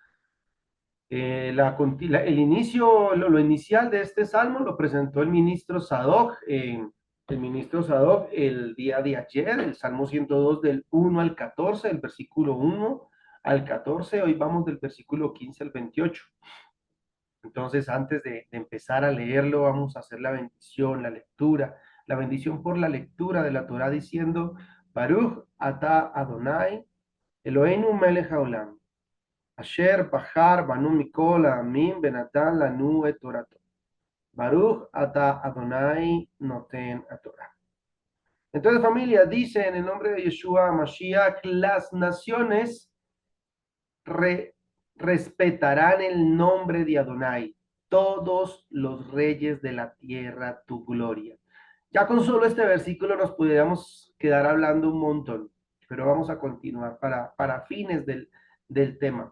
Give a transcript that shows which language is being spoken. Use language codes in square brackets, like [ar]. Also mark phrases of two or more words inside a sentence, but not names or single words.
[es] El inicio, lo inicial de este salmo lo presentó el ministro Sadoc, el día de ayer, el Salmo 102 del 1 al 14, del versículo 1 al 14. Hoy vamos del versículo 15 al 28. Entonces, antes de empezar a leerlo, vamos a hacer la bendición, la lectura, la bendición por la lectura de la Torah diciendo, [he] ברוך אתה אדוני, אלוהינו מלך העולם, אשר בחר בנו מכל העמים ונתן לנו את תורתו. ברוך אתה אדוני נותן תורה. [es] Entonces, familia, dice en el nombre de [he] ישוע משיח, [es] las naciones respetarán el nombre de Adonai, todos los reyes de la tierra, tu gloria. Ya con solo este versículo nos pudiéramos quedar hablando un montón, pero vamos a continuar para fines del tema.